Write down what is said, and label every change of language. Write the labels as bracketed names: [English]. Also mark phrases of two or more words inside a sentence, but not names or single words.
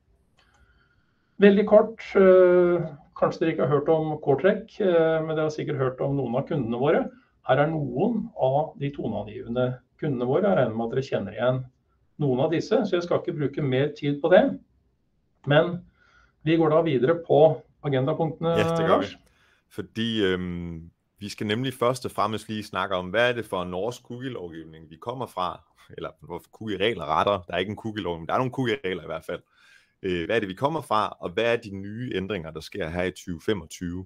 [Norwegian] Veldig kort, kanskje dere ikke har hørt om Cortrick, men dere har sikkert hørt om noen av kundene våre. Her noen av de toneangivende kundene våre. Jeg regner med at dere kjenner igjen noen av disse, så jeg skal ikke bruke mer tid på det. Men vi går da videre på agendapunktene, Lars. [Danish] Fordi vi skal nemlig først og fremmest lige snakke om, hvad det for en norsk cookie-lovgivning, vi kommer fra, eller cookie-regler retter. Der ikke en cookie-lovgivning, der nogle cookie-regler i hvert fald. Hvad det, vi kommer fra, og hvad de nye ændringer, der sker her i 2025.